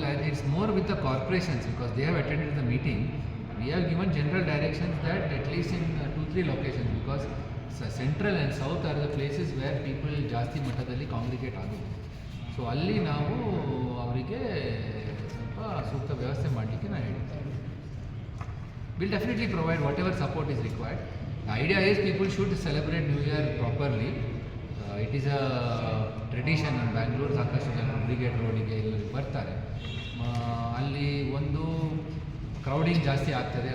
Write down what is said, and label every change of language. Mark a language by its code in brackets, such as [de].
[en] It's more with the corporations because they have attended the meeting. We have given general directions that at least in 2-3 locations, because central and south are the places where people [kn] ಜಾಸ್ತಿ ಮಟ್ಟದಲ್ಲಿ ಕಾಂಗ್ರಿಗೇಟ್ ಆಗಿದೆ. So ಅಲ್ಲಿ ನಾವು ಅವರಿಗೆ ಸ್ವಲ್ಪ ಸೂಕ್ತ ವ್ಯವಸ್ಥೆ ಮಾಡಲಿಕ್ಕೆ ನಾನು ಹೇಳ್ತೇನೆ. [en] We'll definitely provide whatever support is required. The idea is people should celebrate New Year properly. It is a tradition. [kn] Bangalore ಸಾಕಷ್ಟು ಜನ ಬ್ರಿಗೇಡ್ ರೋಡಿಗೆ ಎಲ್ಲರೂ ಬರ್ತಾರೆ. ಅಲ್ಲಿ ಒಂದು ಕ್ರೌಡಿಂಗ್ ಜಾಸ್ತಿ ಆಗ್ತದೆ.